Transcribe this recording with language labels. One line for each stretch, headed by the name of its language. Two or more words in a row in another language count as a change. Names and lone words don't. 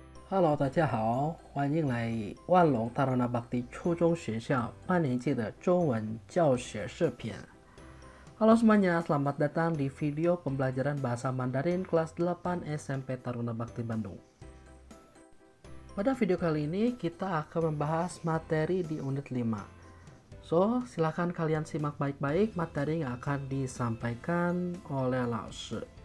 Chinese: Hello，大家好，欢迎来万隆大罗纳巴蒂初中学校8年级的中文教学视频。
Indonesian: Halo semuanya, selamat datang di video pembelajaran bahasa Mandarin kelas 8 SMP Taruna Bakti Bandung. Pada video kali ini kita akan membahas materi di unit 5. So, silakan kalian simak baik-baik materi yang akan disampaikan oleh Lao Shi.